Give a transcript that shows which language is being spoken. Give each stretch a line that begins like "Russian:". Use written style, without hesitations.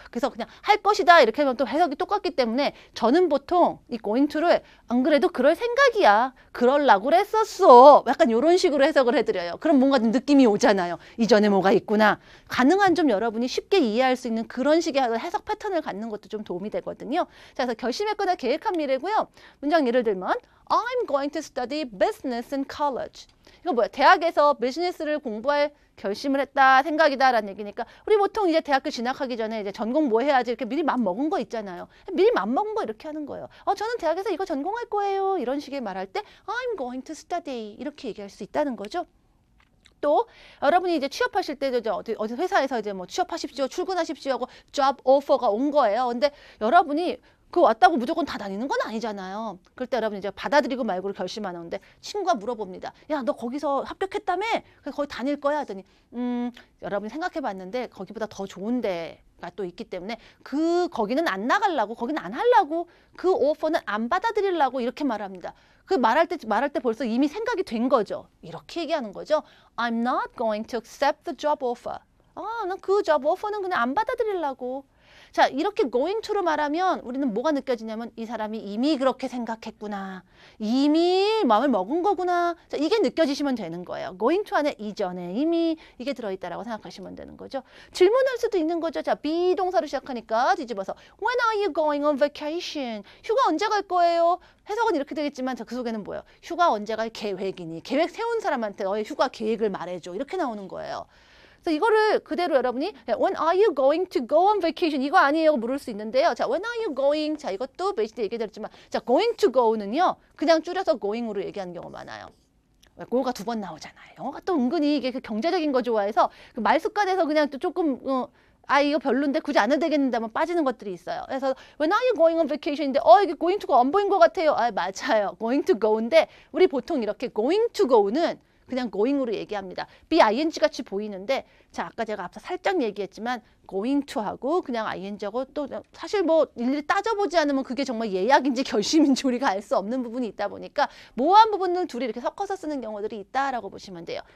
Korean: 그래서 그냥 할 것이다 이렇게 하면 또 해석이 똑같기 때문에 저는 보통 이 going to를 안 그래도 그럴 생각이야. 그럴라고 그랬었어. 약간 이런 식으로 해석을 해드려요. 그럼 뭔가 좀 느낌이 오잖아요. 이전에 뭐가 있구나. 가능한 좀 여러분이 쉽게 이해할 수 있는 그런 식의 해석 패턴을 갖는 것도 좀 도움이 되거든요. 자, 그래서 결심했거나 계획한 미래고요. 문장 예를 들면
English: I'm going to study business in college.
Korean: 이거 뭐야? 대학에서 비즈니스를 공부할 결심을 했다, 생각이다 라는 얘기니까 우리 보통 이제 대학교 진학하기 전에 이제 전공 뭐 해야지 이렇게 미리 맘 먹은 거 있잖아요. 미리 맘 먹은 거 이렇게 하는 거예요. 저는 대학에서 이거 전공할 거예요. 이런 식의 말할 때
English: I'm going to study
Korean: 이렇게 얘기할 수 있다는 거죠. 또 여러분이 이제 취업하실 때 어디 회사에서 이제 뭐 취업하십시오, 출근하십시오 하고 job offer가 온 거예요. 근데 여러분이 그 왔다고 무조건 다 다니는 건 아니잖아요. 그럴 때 여러분 이제 받아들이고 말고를 결심하는데 친구가 물어봅니다. 야, 너 거기서 합격했다며? 그래서 거기 다닐 거야? 하더니 여러분이 생각해 봤는데 거기보다 더 좋은 데가 또 있기 때문에 거기는 안 나가려고, 거기는 안 하려고, 그 오퍼는 안 받아들이려고 이렇게 말합니다. 그 말할 때 벌써 이미 생각이 된 거죠. 이렇게 얘기하는 거죠.
English: I'm not going to accept the job offer.
Korean: 난 그 job offer는 그냥 안 받아들이려고. 자, 이렇게 going to로 말하면 우리는 뭐가 느껴지냐면 이 사람이 이미 그렇게 생각했구나. 이미 마음을 먹은 거구나. 자, 이게 느껴지시면 되는 거예요. going to 안에 이전에 이미 이게 들어있다라고 생각하시면 되는 거죠. 질문할 수도 있는 거죠. 자, 비동사로 시작하니까 뒤집어서
English: When are you going on vacation?
Korean: 휴가 언제 갈 거예요? 해석은 이렇게 되겠지만 그 속에는 뭐예요? 휴가 언제 갈 계획이니? 계획 세운 사람한테 너의 휴가 계획을 말해줘. 이렇게 나오는 거예요. 그래서 이거를 그대로 여러분이
English: When are you going to go on vacation?
Korean: 이거 아니에요? 물을 수 있는데요. 자,
English: When are you going?
Korean: 자, 이것도 베이스 때 얘기드렸지만 자, going to go는요. 그냥 줄여서 going으로 얘기하는 경우가 많아요. go가 2번 나오잖아요. 영어가 또 은근히 이게 그 경제적인 거 좋아해서 그 말 습관에서 그냥 또 조금 이거 별론데 굳이 안 해도 되겠는데 하면 빠지는 것들이 있어요. 그래서 When are you going on vacation인데 이게 going to go 안 보인 것 같아요. 맞아요. going to go인데 우리 보통 이렇게 going to go는 그냥 going으로 얘기합니다. BING 같이 보이는데 자, 아까 제가 앞서 살짝 얘기했지만 going to하고 그냥 ing하고 또 사실 뭐 일일이 따져보지 않으면 그게 정말 예약인지 결심인지 우리가 알 수 없는 부분이 있다 보니까 모호한 부분을 둘이 이렇게 섞어서 쓰는 경우들이 있다라고 보시면 돼요.